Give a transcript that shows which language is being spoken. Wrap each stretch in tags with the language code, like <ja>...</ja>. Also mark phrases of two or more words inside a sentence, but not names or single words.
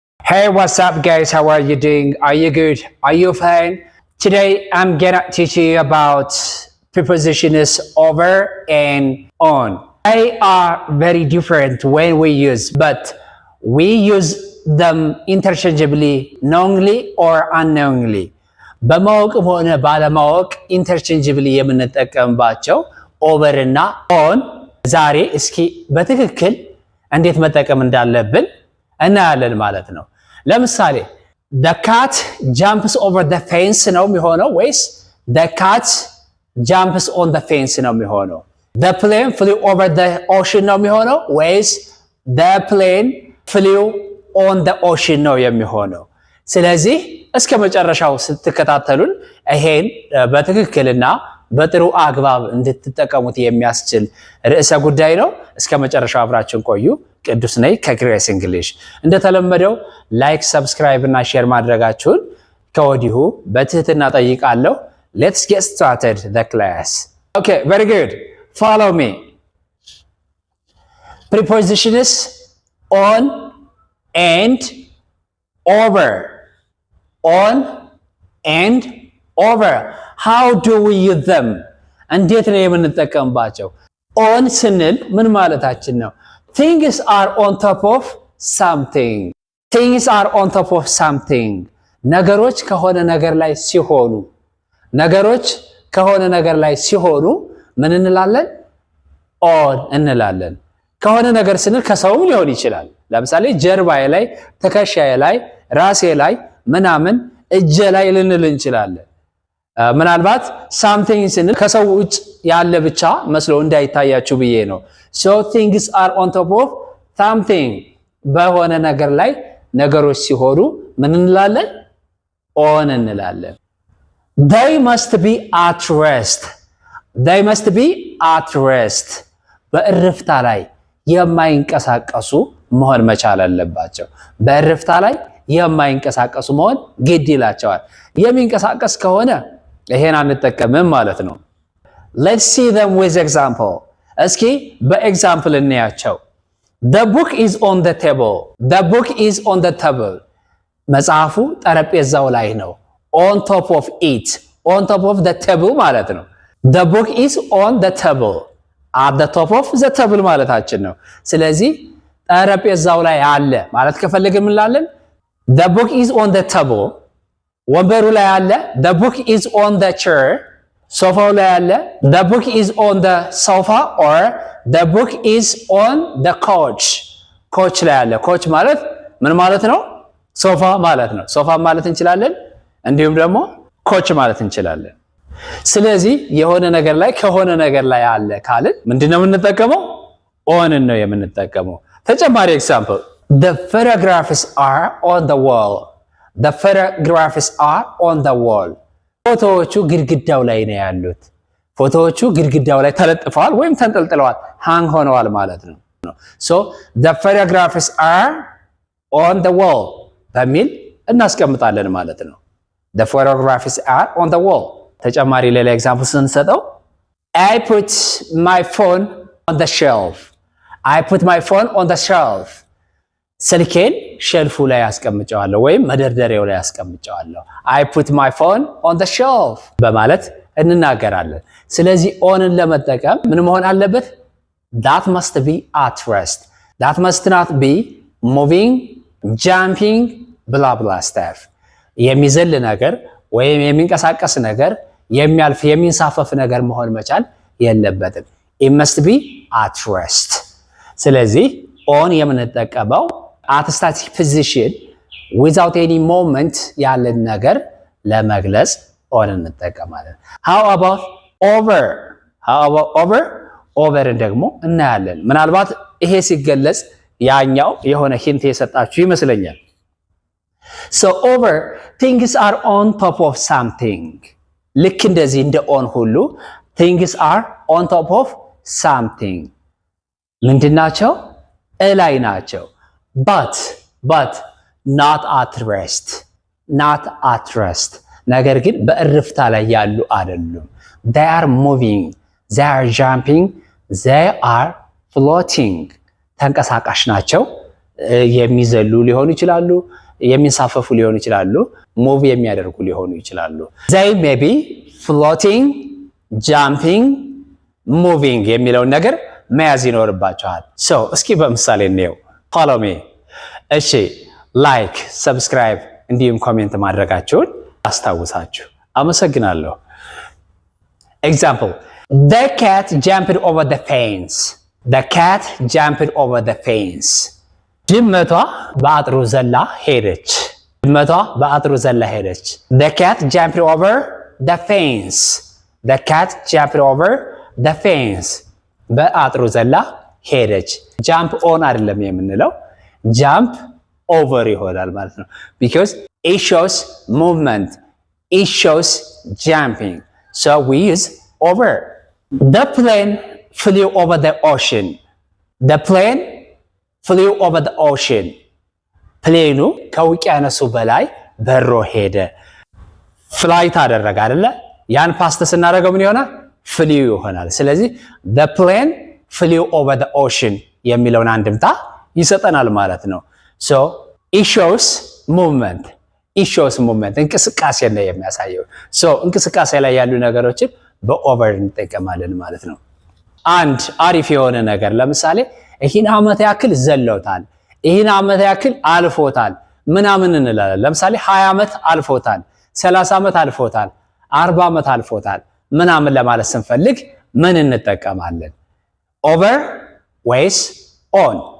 <en>Hey, what's up guys? How are you doing? Are you good? Are you fine? Today I'm gonna teach you about prepositions over and on. They are very different when we use, but we use them interchangeably, knowingly or unknowingly.</en> <am>በማወቅም ሆነ ባለማወቅ ኢንተርቼንጅብሊ የምንጠቀምባቸው ኦቨር እና ኦን ዛሬ እስኪ በትክክል እንዴት መጠቀም እንዳለብን እናያለን ማለት ነው። ለምሳሌ</am> <en>the cat jumps over the fence</en> <am>ነው የሚሆነው ወይስ</am> <en>the cat jumps on the fence</en> <am>ነው የሚሆነው?</am> <en>the plane flew over the ocean</en> <am>ነው የሚሆነው ወይስ</am> <en>the plane flew on the ocean</en> <am>ነው የሚሆነው? ስለዚህ እስከ መጨረሻው ስትከታተሉን ይሄን በትክክልና በጥሩ አግባብ እንድትጠቀሙት የሚያስችል ርዕሰ ጉዳይ ነው። እስከ መጨረሻው አብራችን ቆዩ። ቅዱስ ነኝ ከግሬስ እንግሊሽ። እንደተለመደው</am> <en>like, subscribe</en> <am>እና ሼር ማድረጋችሁን ከወዲሁ በትህትና ጠይቃለሁ።</am> <en>Let's get started the class. Okay, very good. Follow me. Prepositions on and over. On and over. How do we use them?</en> <am>እንዴት ነው የምንጠቀምባቸው? on ስንል ምን ማለታችን ነው?</am> <en>Things are on top of something. Things are on top of something.</en> <am>ነገሮች ከሆነ ነገር ላይ ሲሆኑ ነገሮች ከሆነ ነገር ላይ ሲሆኑ ምን እንላለን? on እንላለን። ከሆነ ነገር ስንል ከሰውም ሊሆን ይችላል። ለምሳሌ ጀርባዬ ላይ፣ ትከሻዬ ላይ፣ ራሴ ላይ ምናምን እጄ ላይ ልንል እንችላለን። ምናልባት something ስንል ከሰው ውጭ ያለ ብቻ መስሎ እንዳይታያችሁ ብዬ ነው።</am> <en>so things are on top of something</en> <am>በሆነ ነገር ላይ ነገሮች ሲሆኑ ምን እንላለን?</am> <en>on እንላለን። they must be at rest. they must be at rest</en> <am>በእረፍታ ላይ የማይንቀሳቀሱ መሆን መቻል አለባቸው። በእረፍታ ላይ የማይንቀሳቀሱ መሆን ግድ ይላቸዋል። የሚንቀሳቀስ ከሆነ ይሄን አንጠቀምም ማለት ነው።</am> <en>let's see them with example.</en> <am>እስኪ በኤግዛምፕል እንያቸው።</am> <en>the book is on the table. the book is on the table.</en> <am>መጽሐፉ ጠረጴዛው ላይ ነው።</am> <en>on top of it. on top of the table</en> <am>ማለት ነው።</am> <en>the book is on the table. at the top of the table</en> <am>ማለታችን ነው። ስለዚህ ጠረጴዛው ላይ አለ ማለት ከፈለግን ምን እንላለን?</am> <en>the book is on the table.</en> <am>ወንበሩ ላይ አለ።</am> <en>the book is on the chair.</en> <am>ሶፋው ላይ አለ።</am> <en>the book is on the sofa or the book is on the couch.</en> <am>couch ላይ አለ። couch ማለት ምን ማለት ነው? ሶፋ ማለት ነው። ሶፋ ማለት እንችላለን፣ እንዲሁም ደግሞ couch ማለት እንችላለን። ስለዚህ የሆነ ነገር ላይ ከሆነ ነገር ላይ አለ ካልን ምንድነው የምንጠቀመው?</am> <en>on</en> <am>ነው የምንጠቀመው። ተጨማሪ ኤግዛምፕል</am> <en>the photographs are on the wall. the photographs are on the wall.</en> <am>ፎቶዎቹ ግድግዳው ላይ ነው ያሉት። ፎቶዎቹ ግድግዳው ላይ ተለጥፈዋል ወይም ተንጠልጥለዋል፣ ሃንግ ሆነዋል ማለት ነው።</am> <en>so the photographs are on the wall</en> <am>በሚል እናስቀምጣለን ማለት ነው።</am> <en>the photographs are on the wall።</en> <am>ተጨማሪ ሌላ ኤግዛምፕል ስንሰጠው</am> <en>I put my phone on the shelf. I put my phone on the shelf.</en> <am>ስልኬን ሼልፉ ላይ አስቀምጨዋለሁ ወይም መደርደሪያው ላይ አስቀምጨዋለሁ።</am> <en>I put my phone on the shelf</en> <am>በማለት እንናገራለን። ስለዚህ ኦንን ለመጠቀም ምን መሆን አለበት?</am> <en>that must be at rest. that must not be moving, jumping, blah blah stuff.</en> <am>የሚዘል ነገር ወይም የሚንቀሳቀስ ነገር፣ የሚያልፍ የሚንሳፈፍ ነገር መሆን መቻል የለበትም።</am> <en>it must be at rest።</en> <am>ስለዚህ ኦን የምንጠቀመው</am> <en>at a static position without any movement</en> <am>ያለን ነገር ለመግለጽ on እንጠቀማለን።</am> <en>how about over? how about over? over</en> <am>ደግሞ እናያለን። ምናልባት ይሄ ሲገለጽ ያኛው የሆነ ሂንት የሰጣችሁ ይመስለኛል።</am> <en>so over things are on top of something.</en> <am>ልክ እንደዚህ እንደ on ሁሉ</am> <en>things are on top of something ምንድናቸው?</en> <am>እላይ ናቸው።</am> <en>but not at rest. not at rest</en> <am>ነገር ግን በእርፍታ ላይ ያሉ አይደሉም።</am> <en>they are moving, they are jumping, they are</en> <am>floating ተንቀሳቃሽ ናቸው። የሚዘሉ ሊሆኑ ይችላሉ፣ የሚንሳፈፉ ሊሆኑ ይችላሉ ሙቭ የሚያደርጉ ሊሆኑ ይችላሉ</am> <en>they may be floating jumping moving</en> <am>የሚለውን ነገር መያዝ ይኖርባቸዋል</am> <en>so</en> <am>እስኪ በምሳሌ እንየው</am> <en>follow me</en> <am>እሺ</am> <en>like subscribe</en> <am>እንዲሁም ኮሜንት ማድረጋችሁን አስታውሳችሁ አመሰግናለሁ</am> <en>example the cat jumped over the fence the cat jumped over the fence</en> <am>ድመቷ በአጥሩ ዘላ ሄደች</am> <en>the cat jumped over the fence the cat jumped over the fence</en> <am>በአጥሩ ዘላ ሄደች</am> <en>jump on</en> <am>አይደለም የምንለው</am> <en>jump over</en> <am>ይሆናል ማለት ነው</am> <en>because it shows movement it shows jumping so we use over the plane flew over the ocean the plane flew over the ocean</en> <am>ፕሌኑ ከውቅያኖሱ በላይ በሮ ሄደ ፍላይት አደረገ አይደለ ያን ፓስት ስናደርገው ምን ይሆናል flew ይሆናል ስለዚህ</am> <en>the plane flew over the ocean</en> <am>የሚለውን አንድምታ ይሰጠናል ማለት ነው</am> <en>so it shows movement</en> <am>እንቅስቃሴ ነው የሚያሳየው so እንቅስቃሴ ላይ ያሉ ነገሮችን በኦቨር እንጠቀማለን ማለት ነው አንድ አሪፍ የሆነ ነገር ለምሳሌ ይህን ዓመት ያክል ዘለውታል ይህን ዓመት ያክል አልፎታል ምናምን እንላለን ለምሳሌ 20 ዓመት አልፎታል 30 ዓመት አልፎታል 40 ዓመት አልፎታል ምናምን ለማለት ስንፈልግ ምን እንጠቀማለን over ወይስ on</am>